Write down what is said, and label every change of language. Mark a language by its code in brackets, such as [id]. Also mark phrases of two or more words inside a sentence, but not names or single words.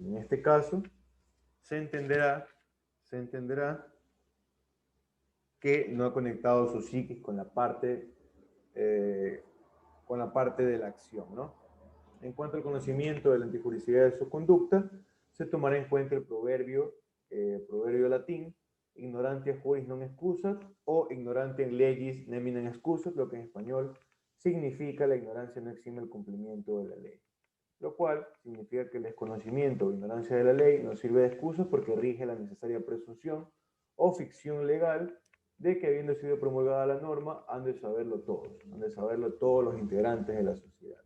[es] En este caso, se entenderá que no ha conectado su psiquis con la parte de la acción, ¿no? En cuanto al conocimiento de la antijuricidad de su conducta, se tomará en cuenta el proverbio latín, [la] ignorantia juris non excusat, o ignorantia legis neminem excusat, [es] lo que en español significa la ignorancia no exime el cumplimiento de la ley. Lo cual significa que el desconocimiento o ignorancia de la ley no sirve de excusa porque rige la necesaria presunción o ficción legal de que habiendo sido promulgada la norma han de saberlo todos los integrantes de la sociedad.